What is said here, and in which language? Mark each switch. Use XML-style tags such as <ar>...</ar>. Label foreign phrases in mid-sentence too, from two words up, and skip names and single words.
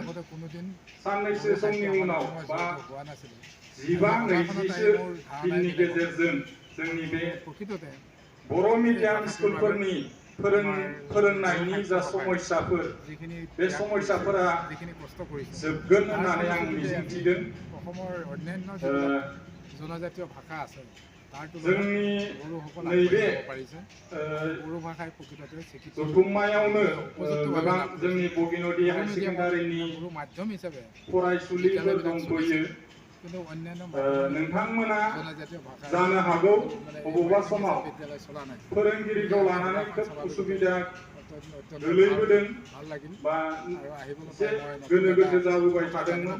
<brx>साननैसो समनि उनाव बा 15-20 दिननि गेजेरजों जोंनि बे बर' मिडियाम स्कुलफोरनि फोरोंनायनि जा समस्याफोर, बे समस्याफोरा जोबगोन होननानै आं मिजिंथिदों।</brx> <as>জনজাতীয় ভাষা আছে,</as> <brx>जोंनि नैबे जथुम्मायावनो गोबां जोंनि बगिनदि हायार सेकेन्डारिनि फरायसुलिफोर दंफैयो। नोंथांमोना जानो हागौ बबेबा समाव फोरोंगिरिखौ लानानै खोब उसुबिदा गोलैबोदों बा एसे गोनो गोथो जाबोबाय थादोंमोन।</brx>